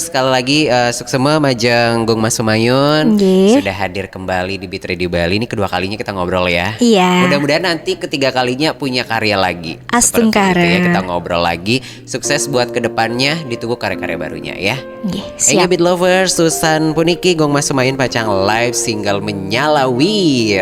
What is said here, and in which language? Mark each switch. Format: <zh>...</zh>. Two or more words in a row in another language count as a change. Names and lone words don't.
<id>Sekali lagi</id> <ban>suksema majang</ban> <id>Gong Mas Humayun Nggih. sudah hadir kembali di Beat Radio Bali. Ini kedua kalinya kita ngobrol ya. Iya. Mudah-mudahan nanti ketiga kalinya punya karya lagi. Astungkara. Seperti itu ya, kita ngobrol lagi. Sukses buat kedepannya. Ditunggu karya-karya barunya ya. Nggih, Enggak siap. Beat Lovers,</id> <ban>Susan Puniki, Gong Mas Humayun pacang</ban> <en>live single</en> <ban>Menyalawi.</ban>